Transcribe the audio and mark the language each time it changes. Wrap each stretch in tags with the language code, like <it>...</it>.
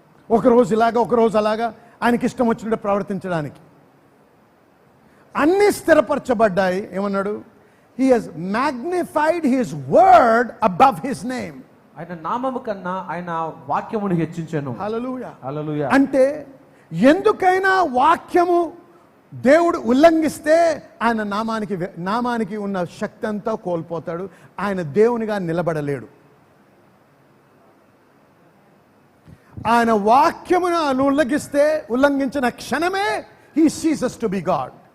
<te>ఒకరోజు ఇలాగా, ఒకరోజు అలాగా, ఆయనకి ఇష్టం వచ్చినట్టు ప్రవర్తించడానికి. అన్నీ స్థిరపరచబడ్డాయి. ఏమన్నాడు?</te> <en>He has magnified his word above his name.</en> <te>ఆయన నామము కన్నా ఆయన వాక్యమును హెచ్చించెను. హల్లెలూయా, హల్లెలూయా. అంటే ఎందుకైనా వాక్యము దేవుడు ఉల్లంఘిస్తే ఆయన నామానికి ఉన్న శక్తి అంతా కోల్పోతాడు. ఆయన దేవునిగా నిలబడలేడు. ఆయన వాక్యమును ఉల్లంఘించిన క్షణమే</te> <en>he ceases to be God.</en>